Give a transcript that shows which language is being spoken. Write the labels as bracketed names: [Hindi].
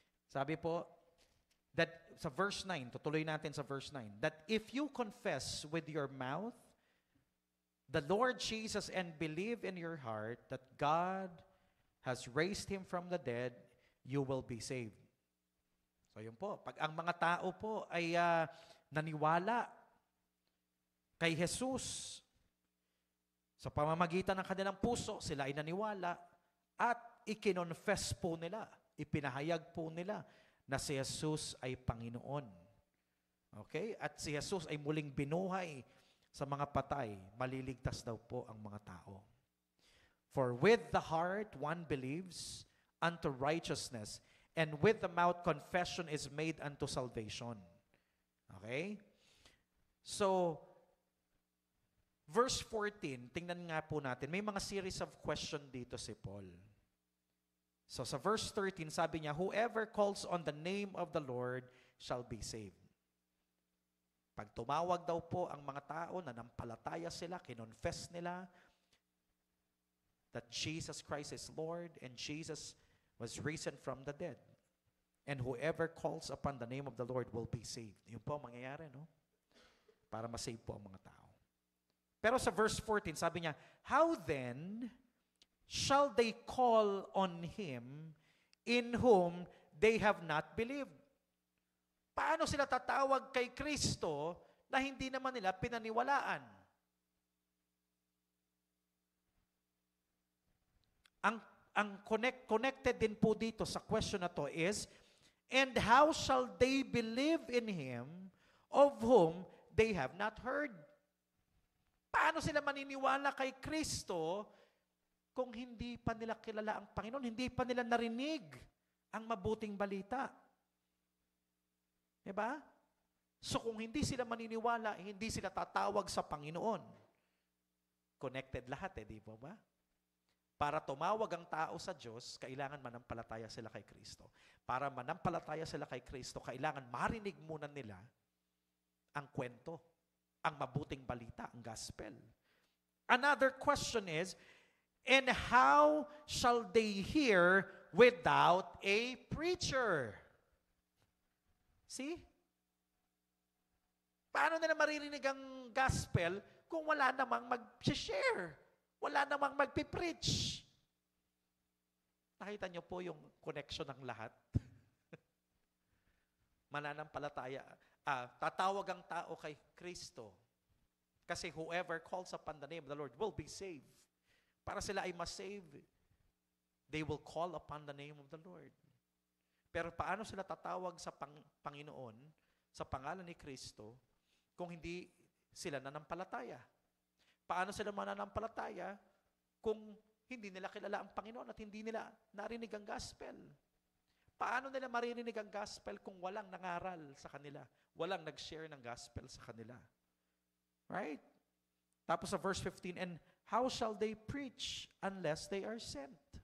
[English] Sabi po, that sa verse 9, [Filipino] tutuloy natin sa verse 9, [English] that if you confess with your mouth the Lord Jesus and believe in your heart that God has raised Him from the dead, you will be saved. [Filipino] So yun po, pag ang mga tao po ay naniwala kay Jesus, sa pamamagitan ng kanilang puso, sila ay naniwala at ikinonfess po nila, ipinahayag po nila na si Jesus ay Panginoon. Okay? At si Jesus ay muling binuhay sa mga patay, maliligtas daw po ang mga tao. [English] For with the heart one believes unto righteousness, and with the mouth confession is made unto salvation. [Filipino] Okay? So, verse 14, tingnan nga po natin. May mga series of question dito si Paul. So sa verse 13, sabi niya, [English] whoever calls on the name of the Lord shall be saved. [Filipino] Pag tumawag daw po ang mga tao, nanampalataya sila, kinonfess nila [English] that Jesus Christ is Lord and Jesus was risen from the dead. And whoever calls upon the name of the Lord will be saved. [Filipino] Yun po ang mangyayari, no? Para masave po ang mga tao. Pero sa verse 14, sabi niya, [English] how then shall they call on Him in whom they have not believed? [Filipino] Paano sila tatawag kay Kristo na hindi naman nila pinaniwalaan? Ang connected din po dito sa question na to [English] is, and how shall they believe in Him of whom they have not heard? [Filipino] Paano sila maniniwala kay Kristo kung hindi pa nila kilala ang Panginoon, hindi pa nila narinig ang mabuting balita? Diba? So kung hindi sila maniniwala, hindi sila tatawag sa Panginoon. Connected lahat di ba ba? Para tumawag ang tao sa Diyos, kailangan manampalataya sila kay Kristo. Para manampalataya sila kay Kristo, kailangan marinig muna nila ang kwento, ang mabuting balita, ang gospel. [English] Another question is, and how shall they hear without a preacher? [Filipino] See? Paano nila maririnig ang gospel kung wala namang mag-share? Wala namang magpipreach? Nakita niyo po yung connection ng lahat? Mananampalataya, tatawag ang tao kay Kristo. [English] Kasi whoever calls upon the name of the Lord will be saved. [Filipino] Para sila ay ma-save, [English] they will call upon the name of the Lord. [Filipino] Pero paano sila tatawag sa Panginoon, sa pangalan ni Kristo, kung hindi sila nanampalataya? Paano sila mananampalataya kung hindi nila kilala ang Panginoon at hindi nila narinig ang gospel? Paano nila maririnig ang gospel kung walang nangaral sa kanila? Walang nag-share ng gospel sa kanila. [English] Right? [Filipino] Tapos sa verse 15, [English] and how shall they preach unless they are sent?